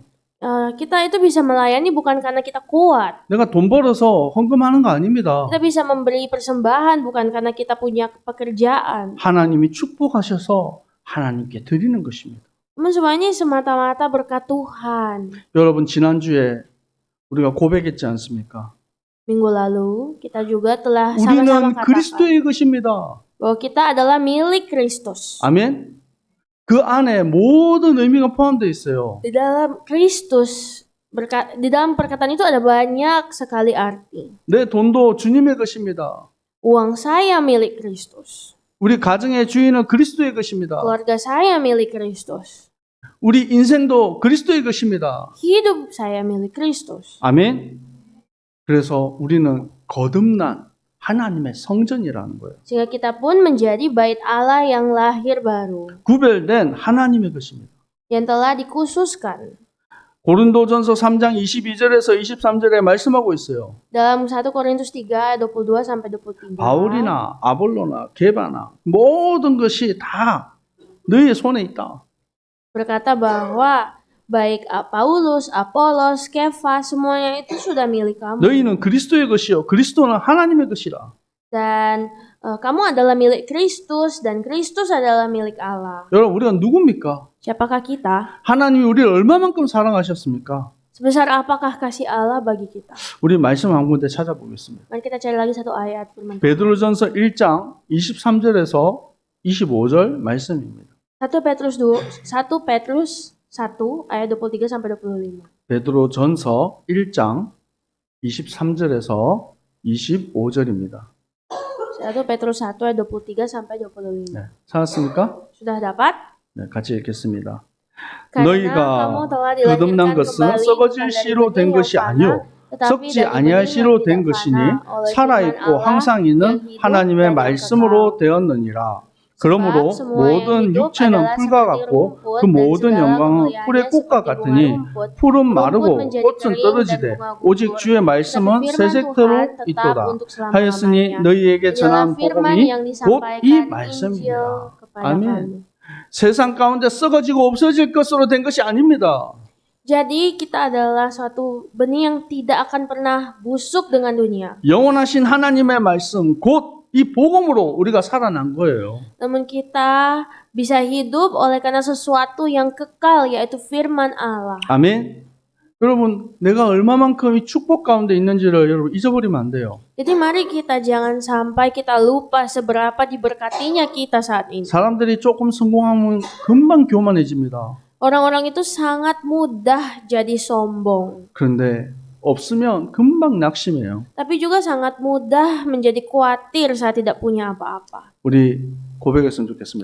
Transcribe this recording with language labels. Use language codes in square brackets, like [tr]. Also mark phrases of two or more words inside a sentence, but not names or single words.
[id] Kita itu bisa melayani bukan karena kita kuat. [ko] 내가 돈 벌어서 헌금하는 거 아닙니다. [id] Kita bisa memberi persembahan bukan karena kita punya pekerjaan. [ko] 하나님이 축복하셔서 하나님께 드리는 것입니다. [id] Namun semuanya semata-mata berkat Tuhan. [ko] 여러분, 지난주에 우리가 고백했지 않습니까? [id] Minggu lalu kita juga telah sama-sama [ko] 우리는 [id] katakan [ko] 그리스도의 것입니다. [id] bahwa kita adalah milik Kristus. [ko] 아멘. 그 안에 모든 의미가 포함되어 있어요. [id] Di dalam Kristus, di dalam perkataan itu ada banyak sekali arti. [ko] 내 돈도 주님의 것입니다. [id] Uang saya milik Kristus. [ko] 우리 가정의 주인은 그리스도의 것입니다. [id] Keluarga saya milik Kristus. [ko] 우리 인생도 그리스도의 것입니다. [id] Hidup saya milik Kristus. [ko] 아멘. 그래서 우리는 거듭난 하나님의 성전이라는 거예요. [id] Sehingga kita pun menjadi bait Allah yang lahir baru. [ko] 구별된 하나님의 것입니다. [id] Yang telah dikhususkan. [ko] 고린도전서 3장 22절에서 23절에 말씀하고 있어요. [id] Dalam 1 Korintus 3 ayat 22 sampai 23. [ko] 바울이나 아볼로나 게바나 모든 것이 다 너희의 손에 있다. [id] Berkata bahwa baik Paulus, Apolos, Kefa, semuanya itu sudah milik kamu. [ko] 너희는 그리스도의 것이요 그리스도는 하나님의 것이라. [id] Dan kamu adalah milik Kristus dan Kristus adalah milik Allah. [ko] 여러분, 우리가 누굽니까? [id] Siapakah kita? [ko] 하나님이 우리를 얼마만큼 사랑하셨습니까? [id] Sebesar apakah kasih Allah bagi kita? [ko] 우리 말씀 한 군데 찾아보겠습니다. [id] Mari kita cari lagi satu ayat firman. [ko] 베드로전서 1장 23절에서 25절 말씀입니다. [id] 1 Petrus 1 ayat 23 sampai 25. [ko] 베드로전서 1장 23절에서 25절입니다. [id] 1 Petrus 1 ayat 23 sampai 25. [ko] 네, 찾았습니까? [id] Sudah dapat? [ko] 네, 같이 읽겠습니다. [id] Karena [ko] 너희가 [id] kamu telah [ko] 거듭난 [id] dilahirkan [ko] 것은 [id] kembali [ko] 썩어질 [id] bukan dari [ko] 씨로 된 [id] benih [ko] 것이 [id] yang [ko] 아니요 [id] fana, tetapi [ko] 썩지 [id] dari [ko] 아니할 [id] benih [ko] 씨로 [id] yang [ko] 된 [id] tidak [ko] 것이니 [id] fana, oleh [ko] 살아있고 [id] firman Allah [ko] 항상 [id] yang [ko] 있는 [id] hidup [ko] 하나님의 [id] dan yang [ko] 말씀으로 [id] kekal. [ko] 되었느니라. 그러므로 [id] Sebab semua yang [ko] 모든 [id] hidup [ko] 육체는 [id] adalah [ko] 풀과 [id] seperti [ko] 같고 [id] rumput [ko] 그 [id] dan [ko] 모든 [id] segala [ko] 영광은 [id] kemuliaannya [ko] 풀의 꽃과 [id] seperti bunga [ko] 같으니 [id] rumput. [ko] 풀은 [id] Rumput [ko] 마르고 [id] menjadi [ko] 꽃은 [id] kering [ko] 떨어지되 [id] dan bunga [ko] 오직 [id] gugur. [ko] 주의 [id] Tetapi [ko] 말씀은 [id] firman [ko] 새색터로 [id] Tuhan tetap [ko] 있도다 [id] untuk [ko] 하였으니 [id] selama-lamanya. [ko] 너희에게 [id] Inilah [ko] 전한 [id] firman [ko] 복음이 [id] yang [ko] 곧 이 [id] disampaikan Injil [ko] 말씀이라. [id] kepada [ko] 아멘. [id] kami. [ko] 세상 가운데 썩어지고 없어질 것으로 된 것이 아닙니다. [id] Jadi kita adalah suatu benih yang tidak akan pernah busuk dengan dunia. [ko] 영원하신 하나님의 말씀 곧 이 복음으로 우리가 살아난 거예요. [id] Namun kita bisa hidup oleh karena sesuatu yang kekal yaitu firman Allah. [ko] 아멘. 여러분, 내가 얼마만큼 이 축복 가운데 있는지를 여러분 잊어버리면 안 돼요. [id] Jadi mari kita jangan sampai kita lupa seberapa diberkatinya kita saat ini. [ko] 사람들이 조금 성공하면 금방 교만해집니다. [id] Orang-orang itu sangat mudah jadi sombong, [ko] 그런데 없으면 금방 낙심해요. [id] tapi juga sangat mudah menjadi khawatir saat tidak punya apa-apa. [ko] 우리 고백했으면 좋겠습니다.